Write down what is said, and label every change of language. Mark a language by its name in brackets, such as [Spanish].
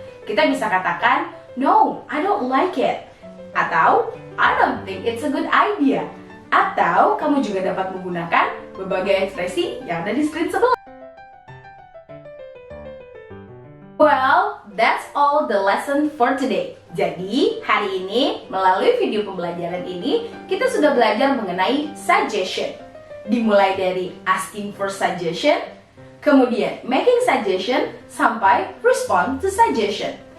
[Indonesian] Kita bisa katakan, [English] no, I don't like it. Atau, I don't think it's a good idea. [Indonesian] Atau, kamu juga dapat menggunakan berbagai ekspresi yang ada di screen sebelah. [English] that's all the lesson for today. [Indonesian] Jadi, hari ini, melalui video pembelajaran ini, kita sudah belajar mengenai suggestion. Dimulai dari [English] asking for suggestion, [Indonesian] kemudian [English] making suggestion, [Indonesian] sampai [English] respond to suggestion.